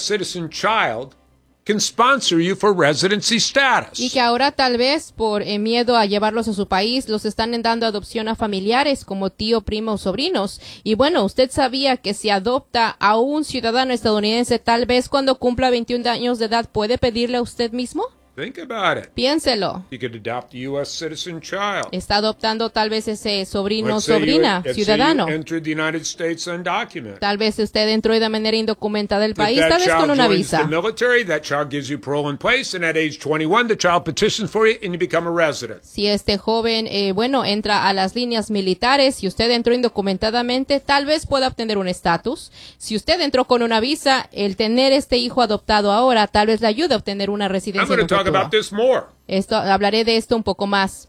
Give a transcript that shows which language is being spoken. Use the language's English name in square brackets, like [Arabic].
[English] citizen child can sponsor you for residency status. [Spanish] Y que ahora tal vez por miedo a llevarlos a su país, los están dando adopción a familiares como tío, primo o sobrinos. Y bueno, usted sabía que si adopta a un ciudadano estadounidense, tal vez cuando cumpla 21 años de edad, ¿puede pedirle a usted mismo? [English] Think about it. [Spanish] Piénselo. [English] You could adopt a U.S. citizen child. [Spanish] Está adoptando tal vez ese sobrino o sobrina, ciudadano. [English] Let's say you entered the United States undocumented. [Spanish] Tal vez usted entró de manera indocumentada el país, tal vez con una visa. [English] If that child joins the military, that child gives you parole in place, and at age 21, the child petitions for you, and you become a resident. [Spanish] Si este joven, entra a las líneas militares, y usted entró indocumentadamente, tal vez pueda obtener un estatus. Si usted entró con una visa, el tener este hijo adoptado ahora, tal vez le ayude a obtener una residencia. [English] Talk about this more. [Spanish] Esto, hablaré de esto un poco más.